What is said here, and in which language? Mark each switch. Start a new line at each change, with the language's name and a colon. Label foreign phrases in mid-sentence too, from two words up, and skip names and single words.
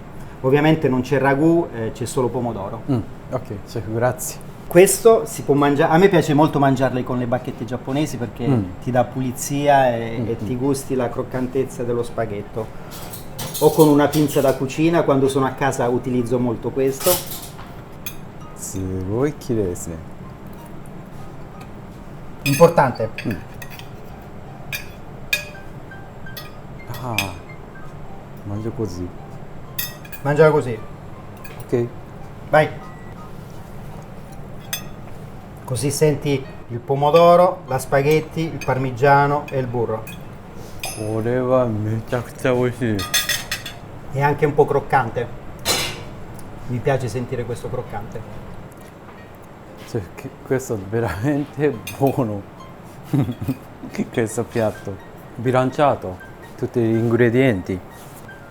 Italian: Ovviamente non c'è ragù, c'è solo pomodoro. Ok, chef, grazie. Questo si può mangiare, a me piace molto mangiarle con le bacchette giapponesi perché ti dà pulizia e ti gusti la croccantezza dello spaghetto. O con una pinza da cucina, quando sono a casa utilizzo molto questo.
Japanese: すごい綺麗ですね。
Italian: Importante. Ah, mangio così. Mangiala così. Ok. Vai. Così senti il pomodoro, la spaghetti, il parmigiano e il burro.
Japanese: これはめちゃくちゃ美味しい。
Italian: È anche un po' croccante. Mi piace sentire questo croccante. Cioè, questo è veramente buono. Questo piatto bilanciato, tutti gli ingredienti.